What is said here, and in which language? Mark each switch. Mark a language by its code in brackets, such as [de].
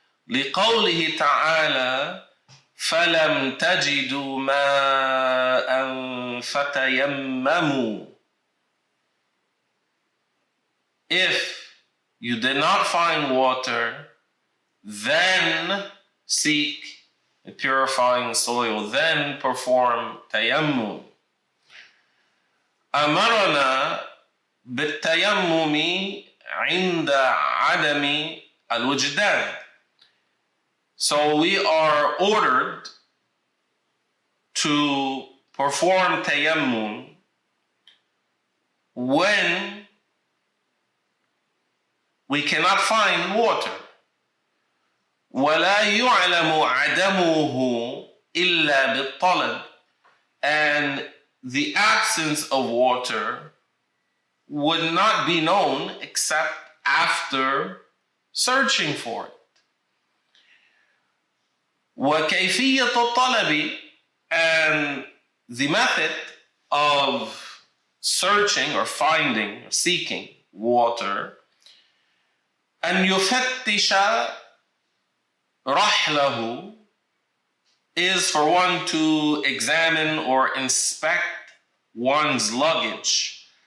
[ar] لِقَوْلِهِ تَعَالَى فَلَمْ تَجِدُوا مَاءً فَتَيَمَّمُوا. [en] If you did not find water, then seek a purifying soil, then perform tayammum. [ar] أمرنا بالتيمم عند عدم الوجدان. [en] So we are ordered to perform tayammum when we cannot find water. [ar] ولا يعلم عدمه إلا بالطلب. [en] And the absence of water would not be known except after searching for it. [ar] وكيفية الطلب, [en] and the method of searching or finding or seeking water, [ar] أن يفتش رحله, [en] is for one to examine or inspect one's luggage.